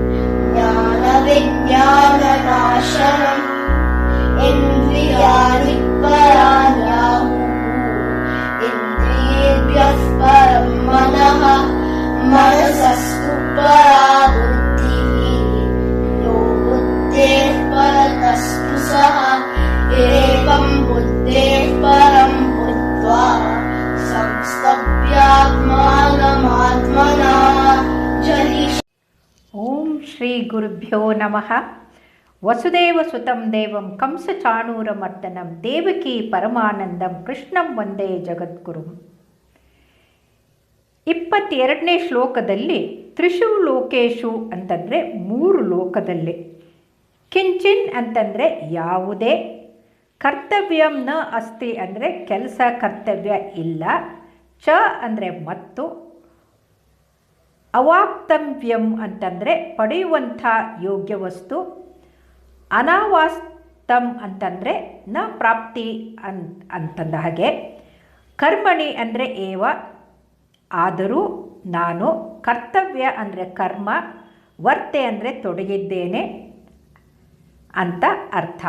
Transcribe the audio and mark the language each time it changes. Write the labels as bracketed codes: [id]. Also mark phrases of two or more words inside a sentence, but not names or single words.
[sa] ज्ञानविज्ञाननाशनम् इन्द्रियाणि पराण्याहुः इन्द्रियेभ्यः परं मनः मनसस्तु परा बुद्धिः यो बुद्धेः परतस्तु सः एवं बुद्धेः परं बुद्ध्वा संस्तभ्यात्मानमात्मना जहि. ಓಂ ಶ್ರೀ ಗುರುಭ್ಯೋ ನಮಃ. ವಸುದೇವಸುತಂ ದೇವಂ ಕಂಸಚಾಣೂರಮರ್ದನಂ ದೇವಕಿ ಪರಮಾನಂದಂ ಕೃಷ್ಣಂ ವಂದೇ ಜಗದ್ಗುರುಂ. [kn] 22ನೇ ಶ್ಲೋಕದಲ್ಲಿ [sa] ತ್ರಿಷು ಲೋಕೇಶು [kn] ಅಂತಂದರೆ 3 ಲೋಕದಲ್ಲಿ, ಕಿಂಚಿನ್ ಅಂತಂದರೆ ಯಾವುದೇ, [sa] ಕರ್ತವ್ಯಂ ನ ಅಸ್ತಿ [kn] ಅಂದರೆ ಕೆಲಸ ಕರ್ತವ್ಯ ಇಲ್ಲ, ಚ ಅಂದರೆ ಮತ್ತು, ಅವಾಪ್ತವ್ಯಂ ಅಂತಂದರೆ ಪಡೆಯುವಂಥ ಯೋಗ್ಯ ವಸ್ತು, ಅನಾವಾಸ್ತಂ ಅಂತಂದರೆ [sa] ನ ಪ್ರಾಪ್ತಿ [kn] ಅಂತಂದ ಹಾಗೆ, ಕರ್ಮಣಿ ಅಂದರೆ ಏವ ಆದರೂ ನಾನು, ಕರ್ತವ್ಯ ಅಂದರೆ ಕರ್ಮ, ವರ್ತೆ ಅಂದರೆ ತೊಡಗಿದ್ದೇನೆ ಅಂತ ಅರ್ಥ.